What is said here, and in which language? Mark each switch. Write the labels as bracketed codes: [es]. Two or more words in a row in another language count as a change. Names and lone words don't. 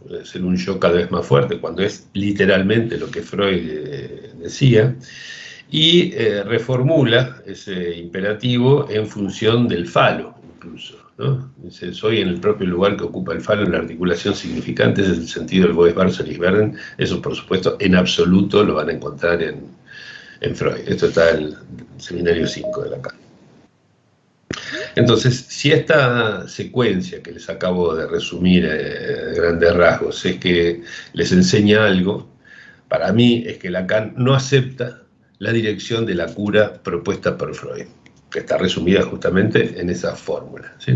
[es] Ser un yo cada vez más fuerte, cuando es literalmente lo que Freud decía, y reformula ese imperativo en función del falo, incluso, ¿no? Dice, soy en el propio lugar que ocupa el falo en la articulación significante, ese es el sentido del [de] Wo war, soll ich werden. [es] Eso, por supuesto, en absoluto lo van a encontrar en Freud. Esto está en el seminario 5 de Lacan. Entonces, si esta secuencia que les acabo de resumir a grandes rasgos es que les enseña algo, para mí es que Lacan no acepta la dirección de la cura propuesta por Freud, que está resumida justamente en esa fórmula, ¿sí?